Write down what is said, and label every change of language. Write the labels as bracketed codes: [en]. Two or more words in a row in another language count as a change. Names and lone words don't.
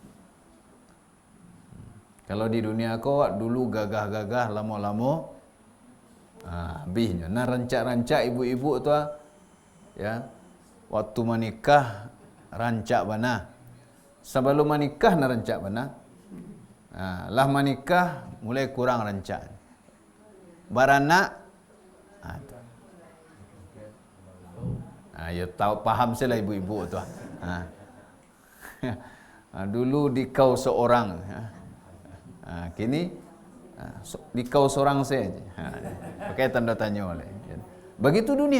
[id] Kalau di dunia kau dulu gagah-gagah, lama-lama habisnya. [min] Nah, rancak-rancak ibu-ibu tu ya, waktu menikah rancak bana. Sebelum menikah na rancak bana. Lah menikah mulai kurang rancak. Baranak ya tahu paham saya lah ibu-ibu tu. [id] Dulu di kau seorang, kini di kau seorang saja. Pakai tanda tanya oleh. Begitu dunia.